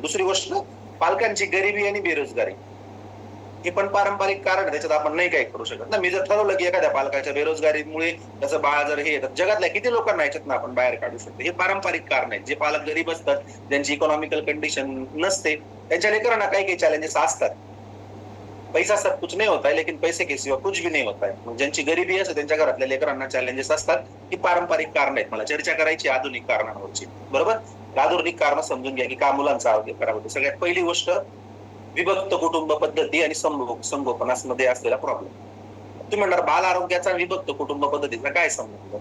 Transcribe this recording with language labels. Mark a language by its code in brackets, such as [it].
[mr] दुसरी गोष्ट, पालकांची गरिबी आणि बेरोजगारी. हे पण पारंपरिक कारण आहे, त्याच्यात आपण नाही काही करू शकत ना. मी जर ठरवलं की एखाद्या पालकाच्या बेरोजगारीमुळे त्याचं बाळ जर हे तर जगातल्या किती लोकांना याच्यातनं आपण बाहेर काढू शकतो. हे पारंपरिक कारण आहेत. जे पालक गरीब असतात, ज्यांची इकॉनॉमिकल कंडिशन नसते, त्यांच्या लेकरांना काही काही चॅलेंजेस असतात. [hi] पैसा सब कुछ नहीं होता है, लेकिन पैसे के सिवा कुछ भी नहीं होता है. [mr] मग ज्यांची गरिबी असते त्यांच्या घरातल्या लेकरांना चॅलेंजेस असतात. ही पारंपरिक कारण आहेत. मला चर्चा करायची आधुनिक कारणांवरची. बरोबर? आधुनिक कारण समजून घ्या की का मुलांचं आरोग्य खराब होतं. सगळ्यात पहिली गोष्ट, विभक्त कुटुंब पद्धती आणि संगोपनामध्ये असलेला प्रॉब्लेम. तुम्ही म्हणणार बाल आरोग्याचा विभक्त कुटुंब पद्धतीचा काय संबंध?